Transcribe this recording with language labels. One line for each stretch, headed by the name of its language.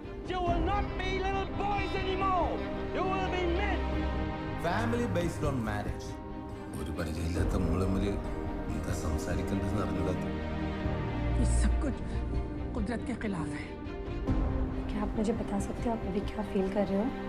English: You will not be little boys anymore. You will be men. Family based on marriage.
Malayalam: ഒരു പരിചയമില്ലാത്ത മുളമില് എന്താ സംസാരിക്കേണ്ടതെന്ന് അറിഞ്ഞൂടാത്ത.
Hindi: ये सब कुछ कुदरत के खिलाफ है। क्या आप मुझे बता सकते हो आप अभी क्या फील कर रहे हो?